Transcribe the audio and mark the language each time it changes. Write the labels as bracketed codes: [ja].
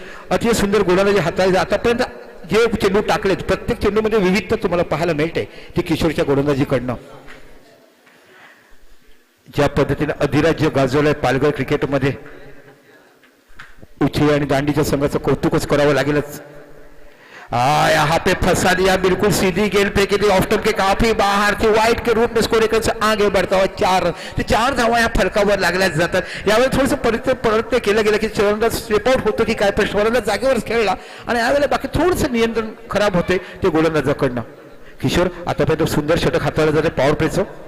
[mr] अतिशय सुंदर गोलंदाजी हाताळली. आतापर्यंत जे चेंडू टाकलेत प्रत्येक चेंडूमध्ये विविधता तुम्हाला पाहायला मिळते ती किशोरच्या गोलंदाजीकडनं. ज्या पद्धतीने अधिराज्य गाजवलंय पालघर क्रिकेटमध्ये उछळी आणि दांडीच्या संघाचं कौतुकच करावं लागेलच. [hi] यहाँ पे फंसा दिया. बिल्कुल सीधी गेंद फेंकी थी ऑफ स्टंप के काफी बाहर थी. वाइट के रूप में स्कोर एक आगे बढ़ता हुआ 4 [mr] धावा या फलकावर लागल्या जातात. यावेळी थोडंसं प्रयत्न केलं गेलं की फलंदाज स्टेप आउट होतो की काय पण फलंदाज जागेवरच खेळला आणि यावेळेला बाकी थोडंसं नियंत्रण खराब होते ते गोलंदाजाकडनं. किशोर आतापर्यंत सुंदर षटक हाताळलं जाते पॉवर प्लेचं.